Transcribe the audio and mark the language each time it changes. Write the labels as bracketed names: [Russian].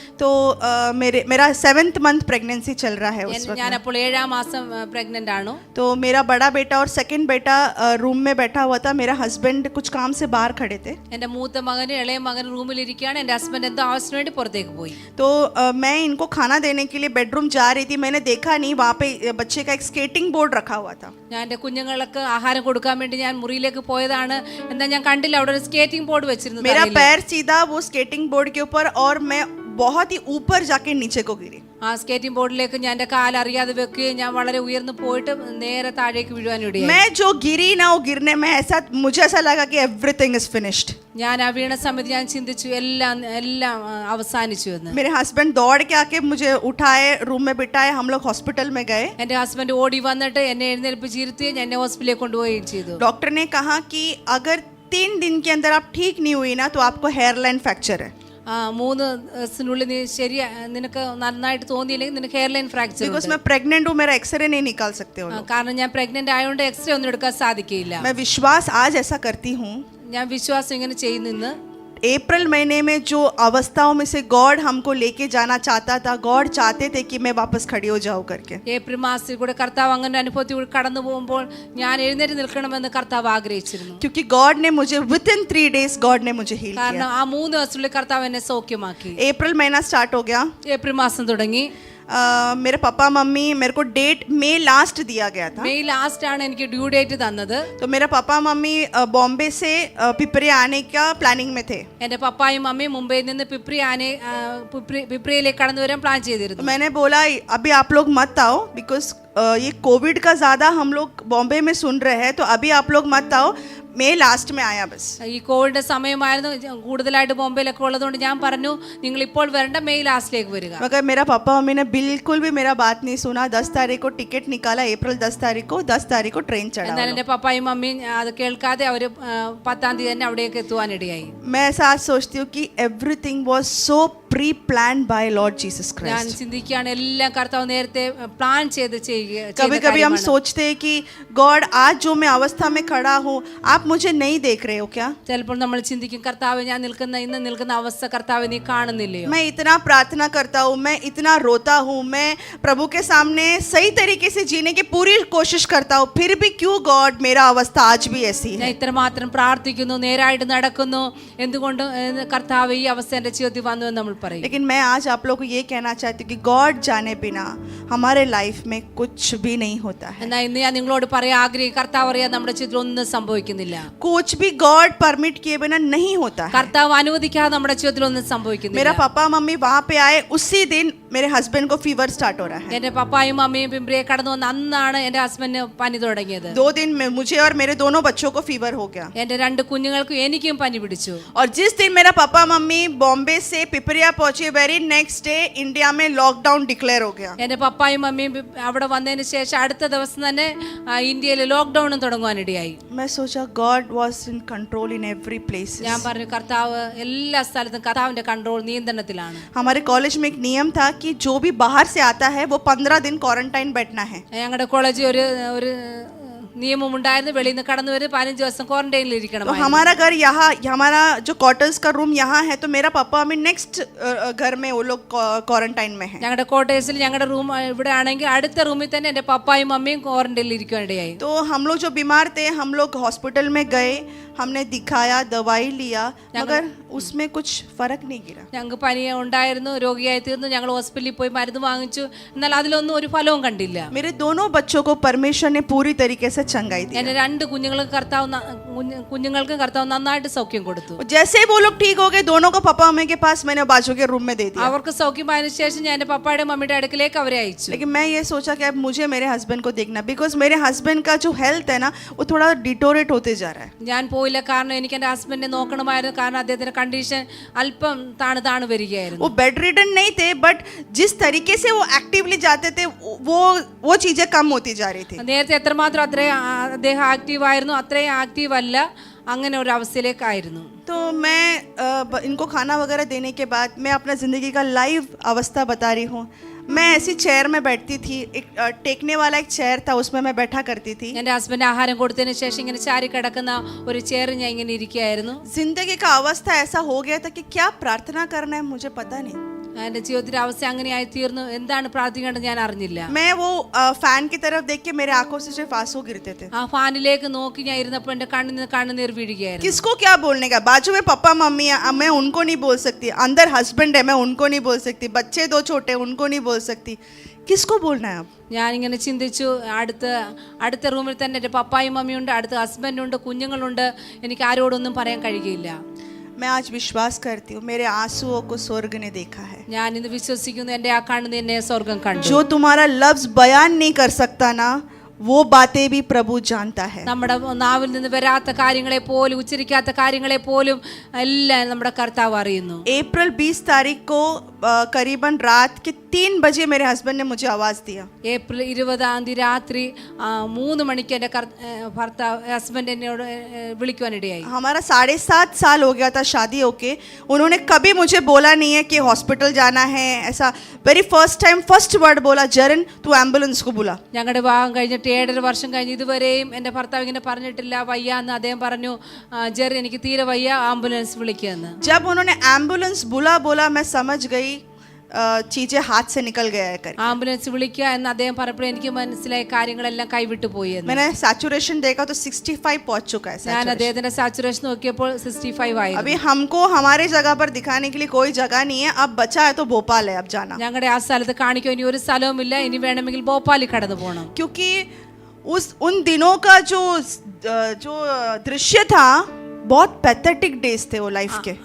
[Hindi] तो मेरा 7th month pregnancy चल रहा है उस वक्त. [Malayalam] ഞാൻ അപ്പോൾ 7ാം മാസം പ്രഗ്നന്റ് ആണ്. [Hindi] तो मेरा बड़ा बेटा और सेकंड बेटा रूम में बैठा हुआ था. मेरा हस्बैंड कुछ काम से बाहर खड़े थे. [Malayalam] എൻ്റെ മൂത്ത മകനും ഇളയ മകനും റൂമിലിരിക്കുകയാണ്. എൻ്റെ ഹസ്ബൻഡ് എന്തോ ആവശ്യത്തിന് വേണ്ടി പുറത്തേക്ക് പോയി. [Hindi] तो मैं इनको खाना देने के लिए बेडरूम जा रही थी. मैंने देखा नहीं, वहाँ पे बच्चे का एक स्केटिंग बोर्ड रखा हुआ था. [Malayalam] ഞാൻ എൻ്റെ കുഞ്ഞുങ്ങൾക്ക് ആഹാരം കൊടുക്കാൻ വേണ്ടി ഞാൻ മുറിയിലേക്ക് പോയതാണ്. എന്നാൽ ഞാൻ കണ്ടില്ല അവിടെ ഒരു സ്കേറ്റിംഗ് ബോർഡ് വെച്ചിരുന്നു. [Hindi] मेरा पैर सीधा वो स्केटिंग बोर्ड के ऊपर और मैं बहुत ही ऊपर जाके नीचे को गिरी. [Malayalam] ആ സ്കേറ്റിംഗ് ബോർഡിലേക്ക് ഞാൻ എൻ്റെ കാൽ അറിയാതെ വെക്കുകയും ഞാൻ വളരെ ഉയർന്നു പോയിട്ട് നേരെ താഴേക്ക് വീഴുവാനിടയായി. [Hindi] मैं जो गिरी ना वो गिरने में मुझे ऐसा लगा कि [English] Everything is finished. [Malayalam] ഞാൻ ആ വീണ സമയത്ത് ഞാൻ ചിന്തിച്ചു എല്ലാം അവസാനിച്ചു എന്ന്. [Hindi] मेरे हस्बैंड दौड़ के आके मुझे उठाए, रूम में बिठाए, हम लोग हॉस्पिटल में गए. [Malayalam] എൻ്റെ ഹസ്ബൻഡ് ഓടി വന്നിട്ട് എന്നെ എഴുന്നേൽപ്പിച്ചിരുത്തി എന്നെ ഹോസ്പിറ്റലിലേക്ക് കൊണ്ടുപോവുകയും ചെയ്തു. [Hindi] डॉक्टर ने कहा कि अगर 3 दिन के अंदर आप ठीक नहीं हुई ना तो आपको हेयरलाइन फ्रैक्चर है. [Malayalam] 3 ദിവസത്തിനുള്ളിൽ നീ നിനക്ക് നന്നായിട്ട് തോന്നിയില്ലെങ്കിൽ നിനക്ക് ഹെയർലൈൻ ഫ്രാക്ചർ [Hindi] बिकॉज मैं प्रेग्नेंट हूँ, मेरा एक्सरे नहीं निकाल सकते हो. [Malayalam] കാരണം ഞാൻ പ്രഗ്നന്റ് ആയതുകൊണ്ട് എക്സ്റേ ഒന്നും എടുക്കാൻ സാധിക്കില്ല. [Hindi] मैं विश्वास आज ऐसा करती हूँ. [Malayalam] ഞാൻ വിശ്വാസം ഇങ്ങനെ ചെയ്യുന്നു. [Hindi] अप्रैल महीने में जो अवस्थाओं में से गॉड हमको लेके जाना चाहता था, गॉड चाहते थे कि मैं वापस खड़ी हो जाऊं करके. [Malayalam] ഏപ്രിൽ മാസത്തിൽ കൂടെ കർത്താവ് അങ്ങനെ അനുഭവത്തിൽ കടന്നു പോകുമ്പോൾ ഞാൻ എഴുന്നേറ്റ് നിൽക്കണമെന്ന് കർത്താവ് ആഗ്രഹിച്ചിരുന്നു. [Hindi] क्योंकि गॉड ने मुझे [English] within 3 days [Hindi] गॉड ने मुझे हील [Malayalam] കാരണം [Hindi] किया. [Malayalam] ആ 3 ദിവസത്തിനുള്ളിൽ കർത്താവ് എന്നെ സൗഖ്യമാക്കി. [Hindi] अप्रैल महीना स्टार्ट हो गया. [Malayalam] ഏപ്രിൽ മാസം തുടങ്ങി. [Hindi] मेरे पापा मम्मी मेरे को डेट मई लास्ट दिया गया था। [Malayalam] മെയ് ലാസ്റ്റ് ആണ് എനിക്ക് ഡ്യൂ ഡേറ്റ് തന്നത്. [Hindi] तो मेरा पापा मम्मी बॉम्बे से पिपरी आने का प्लानिंग में थे। [Malayalam] എൻ്റെ പപ്പായും മമ്മിയും മുംബൈയിൽ നിന്ന് പിപ്രിയിലേക്ക് കടന്നു വരാൻ പ്ലാൻ ചെയ്തിരുന്നു. [Hindi] तो मैंने बोला अभी आप लोग मत आओ, बिकॉज ये कोविड का ज़्यादा हम लोग बॉम्बे में सुन रहे हैं, तो अभी आप लोग मत आओ, മേ ലാസ്റ്റ് में आया बस। [Malayalam] ഈ കോവിഡ് സമയമായിരുന്നു, കൂടുതലായിട്ട് ബോംബെയിലൊക്കെ ഉള്ളതുകൊണ്ട് ഞാൻ പറഞ്ഞു നിങ്ങൾ ഇപ്പോൾ വരണ്ട, മെയ് ലാസ്റ്റിലേക്ക് വരിക. [Hindi] मगर मेरा पापा मम्मी ने बिल्कुल भी मेरा बात नहीं सुना। 10 तारीख को टिकट निकाला, अप्रैल 10 तारीख को, 10 तारीख को ट्रेन चढ़ा। [Malayalam] എന്നാൽ എൻ്റെ പപ്പായും മമ്മിയും അത് കേൾക്കാതെ അവർ 10-ാം തീയതി തന്നെ അവിടേക്ക് എത്തുവാനിടയായി. [Hindi] मैं ऐसा आज सोचती हूँ कि [English] everything was so pre planned by Lord Jesus [Malayalam] ഞാൻ [English] Christ. [Malayalam] ചിന്തിക്കുകയാണ് എല്ലാം കർത്താവ് നേരത്തെ പ്ലാൻ ചെയ്ത് ചെയ്യുക. [Hindi] कभी कभी हम सोचते हैं कि गॉड आज जो मैं अवस्था में खड़ा हूँ आप मुझे नहीं देख रहे हो क्या? [Malayalam] ചിലപ്പോൾ നമ്മൾ ചിന്തിക്കും, കർത്താവ് ഞാൻ ഇന്ന് നിൽക്കുന്ന അവസ്ഥ കർത്താവ് നീ കാണുന്നില്ലയോ? [Hindi] मैं इतना प्रार्थना करता हूँ, मैं इतना रोता हूँ, मैं प्रभु के सामने सही तरीके से जीने की पूरी कोशिश करता हूँ, फिर भी क्यों गॉड मेरा अवस्था आज भी ऐसी [Malayalam] ഞാൻ [Hindi] है? [Malayalam] ഇത്രമാത്രം പ്രാർത്ഥിക്കുന്നു, നേരായിട്ട് നടക്കുന്നു, എന്തുകൊണ്ട് കർത്താവ് ഈ അവസ്ഥ എൻ്റെ ജീവിതത്തിൽ വന്നു എന്ന് നമ്മൾ പറയും. [Hindi] लेकिन मैं आज आप लोग को ये कहना चाहती हूँ कि गॉड जाने बिना हमारे लाइफ में कुछ भी नहीं होता है। [Malayalam] എന്നാൽ ഇന്ന് ഞാൻ നിങ്ങളോട് പറയാൻ ആഗ്രഹിക്കും, കർത്താവ് അറിയാൻ നമ്മുടെ ജീവിതത്തിൽ ഒന്നും സംഭവിക്കുന്നില്ല. [Hindi] कुछ भी गॉड परमिट किए बिना नहीं होता है। [Malayalam] കർത്താവ് അനുവദിക്കാതെ നമ്മുടെ ജീവിതത്തിൽ ഒന്നും സംഭവിക്കുന്നില്ല. [Hindi] मेरा पापा मम्मी वहाँ पे आए, उसी दिन मेरे हस्बैंड को फीवर स्टार्ट हो रहा है। [Malayalam] എൻ്റെ പപ്പായും മമ്മിയും പിമ്പ്രിയെ കടന്നു വന്ന അന്നാണ് എൻ്റെ ഹസ്ബൻഡിന് പനി തുടങ്ങിയത്. [Hindi] 2 दिन में मुझे और मेरे दोनों बच्चों को फीवर हो गया। [Malayalam] എൻ്റെ 2 കുഞ്ഞുങ്ങൾക്കും എനിക്കും പനി പിടിച്ചു. [Hindi] और जिस दिन मेरा पापा मम्मी बॉम्बे से पिपरिया पहुंचे, [English] very next day [Hindi] इंडिया में लॉकडाउन डिक्लेयर हो गया। [Malayalam] എൻ്റെ പപ്പായും മമ്മിയും അവിടെ വന്നതിന് ശേഷം അടുത്ത ദിവസം തന്നെ ഇന്ത്യയിൽ ലോക്ക്ഡൌണും തുടങ്ങുവാനിടയായി. [Hindi] मैं सोचा [English] God was in control in every place. [Malayalam] ഞാൻ പറഞ്ഞു, കർത്താവ് എല്ലാ സ്ഥലത്തും കർത്താവിന്റെ കൺട്രോൾ നിയന്ത്രണത്തിലാണ്. [Hindi] हमारे कॉलेज में एक नियम था कि जो भी बाहर से आता है वो 15 दिन क्वारंटाइन बैठना है। [Malayalam] ഞങ്ങളുടെ കോളേജിൽ ഒരു നിയമം ഉണ്ടായിരുന്നു, വെളിയിൽ നിന്ന് കടന്നു വരും 15 ദിവസം ക്വാറന്റൈനിൽ ഇരിക്കണം. [Hindi] तो हमारा घर यहाँ, हमारा जो क्वार्टर्स का रूम यहाँ है, तो मेरा पापा मम्मी नेक्स्ट घर में वो लोग क्वारंटाइन में है। [Malayalam] ഞങ്ങളുടെ ക്വാർട്ടേഴ്സിൽ ഞങ്ങളുടെ റൂം ഇവിടെ ആണെങ്കിൽ അടുത്ത റൂമിൽ തന്നെ എൻ്റെ പപ്പായും മമ്മിയും ക്വാറന്റൈനിൽ ഇരിക്കാനിടയായി. [Hindi] तो हम लोग जो बीमार थे, हम लोग हॉस्पिटल में गए, हमने दिखाया, दवाई लिया, मगर उसमें कुछ फर्क नहीं गिरा। [Malayalam] ഞങ്ങൾക്ക് പനി ഉണ്ടായിരുന്നു, രോഗിയായി തീർന്നു, ഞങ്ങൾ ഹോസ്പിറ്റലിൽ പോയി മരുന്ന് വാങ്ങിച്ചു, എന്നാൽ അതിലൊന്നും ഒരു ഫലവും കണ്ടില്ല. [Hindi] मेरे दोनों बच्चों को परमेश्वर ने पूरी तरीके से चंगाई दी। [Malayalam] എൻ്റെ 2 കുഞ്ഞുങ്ങൾക്ക് കർത്താവ് നന്നായിട്ട് സൗഖ്യം കൊടുത്തു. [Hindi] जैसे ही वो लोग ठीक हो गए, दोनों को पापा मम्मी के पास मैंने बाजू के रूम में दे दिया। [Malayalam] അവർക്ക് സൗഖ്യമായതിനു ശേഷം ഞാൻ എൻ്റെ പപ്പായുടെ മമ്മിയുടെ അടുക്കലേക്ക് അവരെ അയച്ചു. [Hindi] लेकिन मैं ये सोचा कि अब मुझे मेरे हस्बैंड को देखना, बिकॉज मेरे हस्बैंड का जो हेल्थ है ना, वो थोड़ा डिटोरेट होते जा रहा है। [Malayalam] ഞാൻ പോയില്ല, കാരണം എനിക്ക് എൻ്റെ ഹസ്ബൻഡിനെ നോക്കണമായിരുന്നു, കാരണം അദ്ദേഹത്തിന്റെ കണ്ടീഷൻ അല്പം താണു വരികയായിരുന്നു. [Hindi] वो बेड रिडन नहीं थे, बट जिस तरीके से वो एक्टिवली जाते थे वो चीजें कम होती जा रही थी। [Malayalam] നേരത്തെ എത്രമാത്രം അദ്ദേഹം ആക്റ്റീവ് ആയിരുന്നു അത്രയും ആക്റ്റീവ് അല്ല, അങ്ങനെ ഒരു അവസ്ഥയിലേക്കായിരുന്നു. [Hindi] तो मैं इनको खाना वगैरह देने के बाद मैं अपना ज़िंदगी का लाइव अवस्था बता रही हूँ। मैं ऐसी चेयर में बैठती थी, एक टेकने वाला एक चेयर था, उसमें मैं बैठा करती थी। [Malayalam] എൻ്റെ ഹസ്ബൻഡ് ആഹാരം കൊടുത്തതിന് ശേഷം ഇങ്ങനെ ചാരി കിടക്കുന്ന ഒരു ചെയർ ഞാൻ ഇങ്ങനെ ഇരിക്കുകയായിരുന്നു. [Hindi] जिंदगी का अवस्था ऐसा हो गया था कि क्या प्रार्थना करना है मुझे पता नहीं। [Malayalam] എൻ്റെ ജീവിതത്തിലെ അവസ്ഥ അങ്ങനെയായി തീർന്നു, എന്താണ് പ്രാർത്ഥിക്കേണ്ടത് ഞാൻ അറിഞ്ഞില്ല. [Hindi] मैं वो फैन की तरफ देख के मेरे आंखों से सिर्फ आंसू गिरते थे। [Malayalam] ആ ഫാനിലേക്ക് നോക്കി ഞാൻ ഇരുന്നപ്പോൾ എൻ്റെ കണ്ണുനീർ വീഴുകയായിരുന്നു. [Hindi] किसको क्या बोलने का? बाजू में पापा मम्मी है, मैं उनको नहीं बोल सकती। अंदर हस्बैंड है, मैं उनको नहीं बोल सकती। बच्चे 2 छोटे, उनको नहीं बोल सकती। किसको बोलना है अब? [Malayalam] ഞാനിങ്ങനെ ചിന്തിച്ചു, അടുത്ത റൂമിൽ തന്നെ എൻ്റെ പപ്പായും മമ്മിയുണ്ട്, അടുത്ത ഹസ്ബൻഡുണ്ട്, കുഞ്ഞുങ്ങളുണ്ട്, എനിക്ക് ആരോടൊന്നും പറയാൻ കഴിയുകയില്ല. [Hindi] मैं आज विश्वास करती हूँ, मेरे आंसुओं को स्वर्ग ने देखा है। [Malayalam] ഞാൻ ഇന്ന് വിശ്വസിക്കുന്നു, എൻ്റെ ആ കണ്ണുനീരിനെ സ്വർഗം കണ്ടു. [Hindi] जो तुम्हारा लफ्ज बयान नहीं कर सकता ना, वो बातें भी प्रभु जानता है। [Malayalam] നമ്മുടെ നാവിൽ നിന്ന് വരാത്ത കാര്യങ്ങളെ പോലും, ഉച്ചരിക്കാത്ത കാര്യങ്ങളെ പോലും എല്ലാം നമ്മുടെ കർത്താവ് അറിയുന്നു. [Hindi] अप्रैल 20 तारीख को करीबन रात के 3 बजे मेरे हस्बैंड ने मुझे आवाज दिया। [Malayalam] ഏപ്രിൽ 20-ാം തീയതി രാത്രി 3 മണിക്ക് എൻ്റെ ഭർത്താവ് ഹസ്ബൻഡ് എന്നോട് വിളിക്കുവാനിടയായി. [Hindi] हमारा 7.5 साल हो गया था शादी होके। उन्होंने कभी मुझे बोला नहीं है कि हॉस्पिटल जाना है, ऐसा [English] very first word [Hindi] बोला, जरन तू एम्बुलेंस को बुला। [Malayalam] ഞങ്ങളുടെ വിവാഹം കഴിഞ്ഞിട്ട് 7.5 വർഷം കഴിഞ്ഞ് ഇതുവരെയും എൻ്റെ ഭർത്താവ് ഇങ്ങനെ പറഞ്ഞിട്ടില്ല വയ്യ എന്ന്. അദ്ദേഹം പറഞ്ഞു, ജെറി എനിക്ക് തീരെ വയ്യ, ആംബുലൻസ് വിളിക്കുമെന്ന്. [Hindi] जब उन्होंने एम्बुलेंस बुला बोला, मैं समझ गई चीजें हाथ से निकल गया है कर। [Malayalam] ആംബുലൻസ് വിളിക്കുക എന്ന് അദ്ദേഹം പറഞ്ഞപ്പോൾ എനിക്ക് മനസ്സിലായി കാര്യങ്ങളെല്ലാം കൈവിട്ടു പോയി എന്ന്. [Hindi] मैंने सैचुरेशन देखा तो 65 पहुंच चुका है [Malayalam] ഞാൻ [English] saturation। [Malayalam] അദ്ദേഹത്തിന്റെ സാച്ചുറേഷൻ നോക്കിയപ്പോൾ 65 ആയിരുന്നു. [Hindi] अभी हमको हमारे जगह पर दिखाने के लिए कोई जगह नहीं है, अब बचा है तो भोपाल है अब जाना, [Malayalam] ഞങ്ങളുടെ ആ സ്ഥലത്ത് കാണിക്കാൻ ഇനി ഒരു സ്ഥലവുമില്ല, ഇനി വേണമെങ്കിൽ ഭോപ്പാലിൽ കടന്നു പോകണം. [Hindi] क्योंकि उन दिनों का जो दृश्य था बहुत पैथेटिक डेज थे वो लाइफ के।